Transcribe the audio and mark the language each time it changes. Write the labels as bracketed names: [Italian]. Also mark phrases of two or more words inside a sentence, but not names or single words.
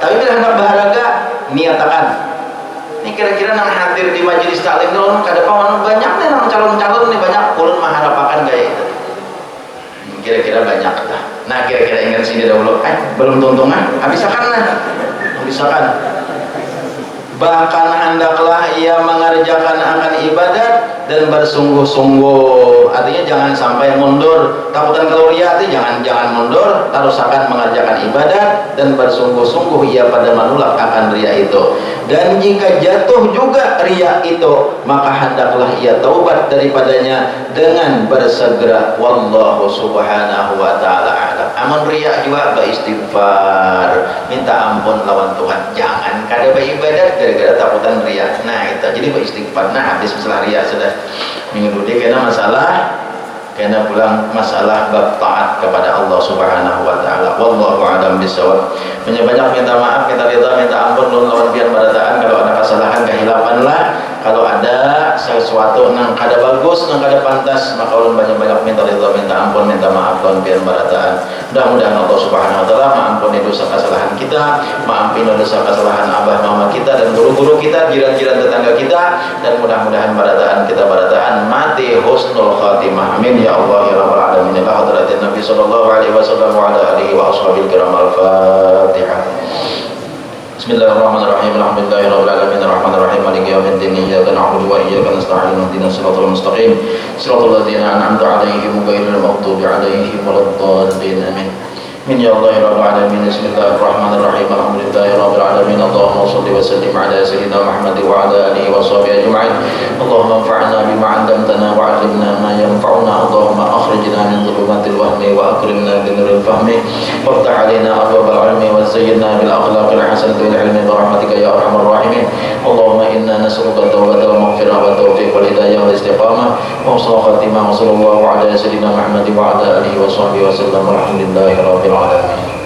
[Banjar] Tapi bila hendak berharga, niatakan. Ini kira-kira nang hadir di majelis taklim itu kada pawan banyak nih nang calon-calon nih banyak ulun mengharapkan gaya itu. Kira-kira kira-kira banyak lah. Nah kira-kira ingat sini dahulu, belum tuntungan, habisakan lah, habisakan. [Malay] Bahkan hendaklah ia mengerjakan akan ibadat dan bersungguh-sungguh. Artinya jangan sampai mundur. Takutan kalau ria itu jangan mundur, harus akan mengerjakan ibadat dan bersungguh-sungguh ia pada menolak akan ria itu. Dan jika jatuh juga ria itu, maka hendaklah ia taubat daripadanya dengan bersegera. [Arabic] والله سبحانه وتعالى أعلم. [Banjar] Amun ria juga beristighfar, minta ampun lawan Tuhan. Jangan kada beribadat gara-gara takutan ria. Nah itu jadi beristighfar. Nah habis masalah ria sudah minggu ini kena masalah, kena pulang masalah bab taat kepada Allah [Arabic] سبحانه وتعالى. والله أعلم بالصواب. [Banjar] Banyak minta maaf, minta ridha, minta ampun lawan pian barataan. Kalau ada kesalahan kehilapan lah, kalau ada sesuatu nang kada bagus, nang kada pantas, maka ulun banyak-banyak minta ridha, minta ampun, minta maaf lawan pian barataan. [Indonesian] Mudah-mudahan Allah [Arabic] سبحانه وتعالى [Indonesian] mengampuni dosa kesalahan kita, mengampuni dosa kesalahan abah mama kita dan guru-guru kita, [Banjar] jiran-jiran tetangga kita, dan mudah-mudahan barataan kita barataan mati [Arabic] حسن الخاتمة. آمين يا الله يا رب العالمين. إلى حضرة النبي صلى الله عليه وسلم وعلى آله وأصحابه الكرام. Al-Fatihah. بسم الله الرحمن الرحيم الحمد لله رب العالمين الرحمن الرحيم مالك يوم الدين إياك نعبد وإياك نستعين اهدنا الصراط المستقيم صراط الذين أنعمت عليهم غير المغضوب عليهم ولا الضالين. آمين مين يا الله يا رب العالمين. بسم الله الرحمن الرحيم الحمد لله رب العالمين اللهم صل وسلم على سيدنا محمد وعلى آله وصحبه أجمعين. اللهم انفعنا بما علمتنا وعلمنا ما ينفعنا. اللهم أخرجنا من ظلمات الوهم وأكرمنا بنور الفهم وافتح علينا أبواب العلم وزينا بالأخلاق الحسنة والعلم برحمتك يا أرحم الراحمين. اللهم إنا نسألك التوبة والمغفرة والتوفيق والهداية والاستقامة وحسن الخاتمة وصلى الله على سيدنا محمد وعلى آله وصحبه وسلم. الحمد لله رب العالمين.